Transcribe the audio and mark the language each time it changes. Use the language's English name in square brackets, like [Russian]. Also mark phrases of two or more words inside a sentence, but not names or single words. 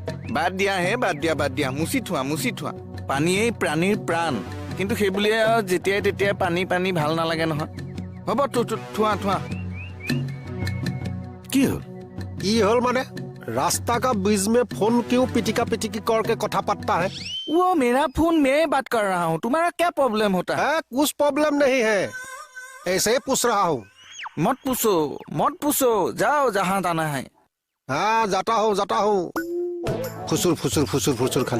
[Assamese] বাদ দিয়া হে বাদ দিয়া মুচি থোৱা পানীয়েই প্ৰাণীৰ প্ৰাণ কিন্তু সেই বুলিয়ে যেতিয়াই তেতিয়াই পানী ভাল নালাগে নহয় হ'ব থোৱা কি হল [Hindi] माने रास्ता का बीच में फोन क्यों पिटिका पिटिकी करके कथा पड़ता है? वो मेरा फोन मैं बात कर रहा हूँ तुम्हारा क्या प्रॉब्लम होता है? कुछ प्रॉब्लम नहीं है ऐसे ही पूछ रहा हूँ। मत पूछो जाओ जहाँ जाना है। हाँ जाता हूँ फुसुर खाली